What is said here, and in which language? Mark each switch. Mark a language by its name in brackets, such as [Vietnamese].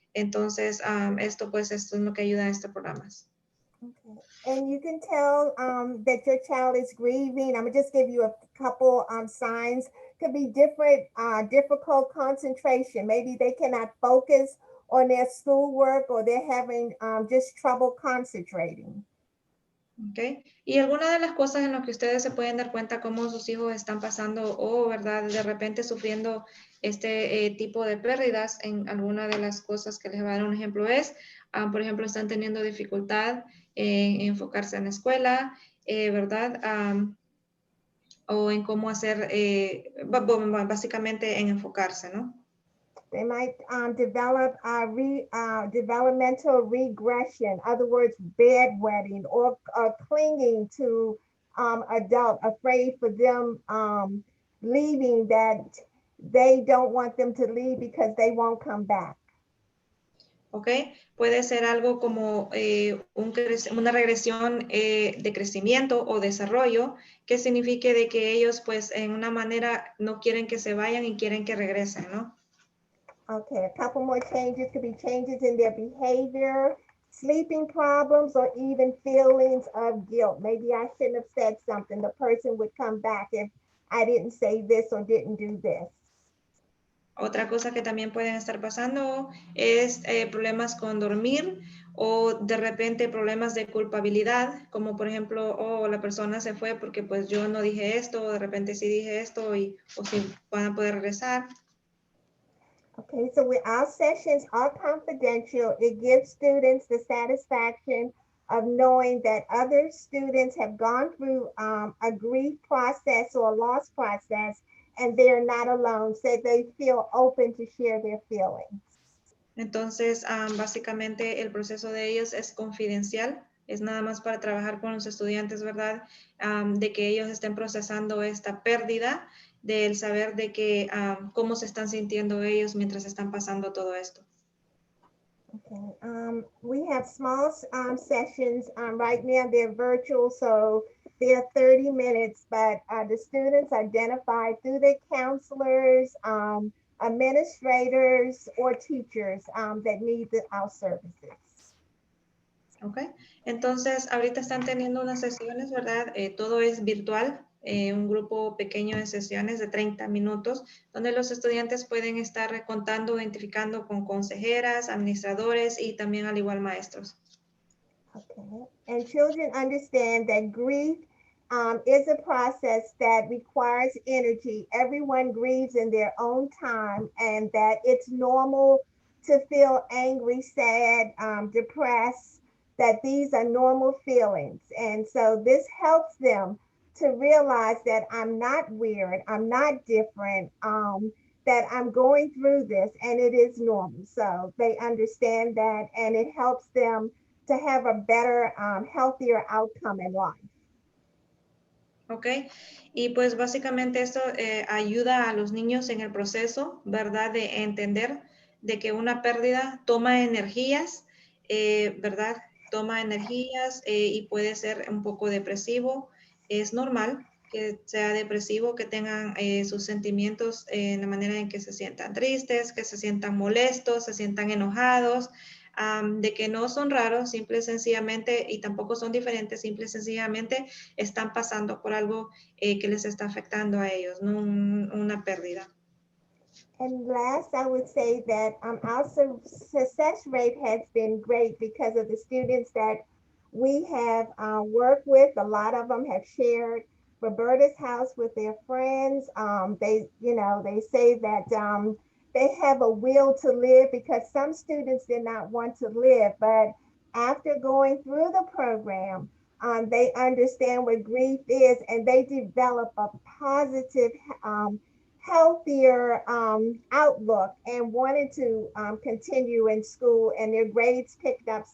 [Spanish] Entonces, esto es lo que ayuda a estos programas. [English] Okay. And you can tell that your child is grieving. I'm gonna just give you a couple signs. Could be difficult concentration. Maybe they cannot focus on their schoolwork or they're having just trouble concentrating. Okay. [Spanish] Y alguna de las cosas en las que ustedes se pueden dar cuenta cómo sus hijos están pasando o, ¿verdad? De repente sufriendo este tipo de pérdidas, en alguna de las cosas que les voy a dar un ejemplo es, por ejemplo, están teniendo dificultad en enfocarse en la escuela, ¿verdad? O en cómo hacer, básicamente en enfocarse, ¿no? [English] They might develop developmental regression, in other words, bedwetting or clinging to adult, afraid for them leaving, that they don't want them to leave because they won't come back. [Spanish] ¿Ok? Puede ser algo como una regresión de crecimiento o desarrollo que signifique de que ellos pues en una manera no quieren que se vayan y quieren que regresen, ¿no? [English] Okay, a couple more changes could be changes in their behavior, sleeping problems, or even feelings of guilt. Maybe I shouldn't have said something. The person would come back if I didn't say this or didn't do this. [Spanish] Otra cosa que también pueden estar pasando es problemas con dormir o de repente problemas de culpabilidad, como por ejemplo, la persona se fue porque pues yo no dije esto, o de repente sí dije esto, o si van a poder regresar. [English] Okay, so our sessions are confidential. It gives students the satisfaction of knowing that other students have gone through a grief process or a loss process, and they're not alone, so they feel open to share their feelings. [Spanish] Entonces, básicamente el proceso de ellos es confidencial es nada más para trabajar con los estudiantes, ¿verdad? De que ellos estén procesando esta pérdida, del saber de que cómo se están sintiendo ellos mientras están pasando todo esto. [English] Okay. We have small sessions. Right now they're virtual, so they're 30 minutes, but the students identified through their counselors, administrators, or teachers that need our services. [Spanish] Ok, entonces ahorita están teniendo unas sesiones, ¿verdad? Todo es virtual, un grupo pequeño de sesiones de 30 minutos, donde los estudiantes pueden estar contando, identificando con consejeras, administradores y también al igual maestros. [English] Okay, and children understand that grief is a process that requires energy. Everyone grieves in their own time, and that it's normal to feel angry, sad, depressed, that these are normal feelings. And so this helps them to realize that I'm not weird, I'm not different, that I'm going through this and it is normal. So they understand that, and it helps them to have a better, healthier outcome in life. [Spanish] Ok, y pues básicamente esto ayuda a los niños en el proceso, ¿verdad? De entender de que una pérdida toma energías, ¿verdad? Toma energías y puede ser un poco depresivo. Es normal que sea depresivo, que tengan sus sentimientos en la manera en que se sientan tristes, que se sientan molestos, se sientan enojados, de que no son raros, simple y sencillamente, y tampoco son diferentes, simple y sencillamente están pasando por algo que les está afectando a ellos, no una pérdida. [English] And last, I would say that our success rate has been great because of the students that we have worked with. A lot of them have shared Roberta's house with their friends. They say that they have a will to live, because some students did not want to live, but after going through the program, they understand what grief is, and they develop a positive, healthier outlook, and wanted to continue in school, and their grades picked up.